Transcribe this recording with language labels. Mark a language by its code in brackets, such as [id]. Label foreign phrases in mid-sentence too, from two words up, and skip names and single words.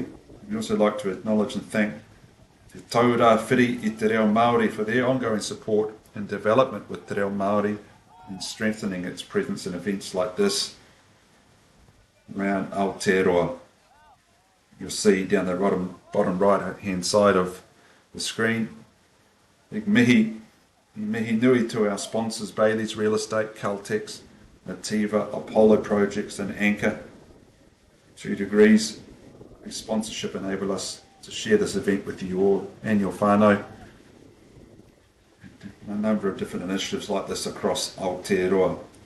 [en] We'd also like to acknowledge and thank Te Taura Whiri i [mi] Te Reo Māori [en] for their ongoing support and development with Te Reo Māori and strengthening its presence in events like this around Aotearoa. You'll see down the bottom right hand side of the screen, big [mi] mihi nui [en] to our sponsors, Bailey's Real Estate, Caltex, Nativa, Apollo Projects and Anchor. 3 Degrees, whose sponsorship enable us to share this event with you all and your whānau. A number of different initiatives like this across Aotearoa.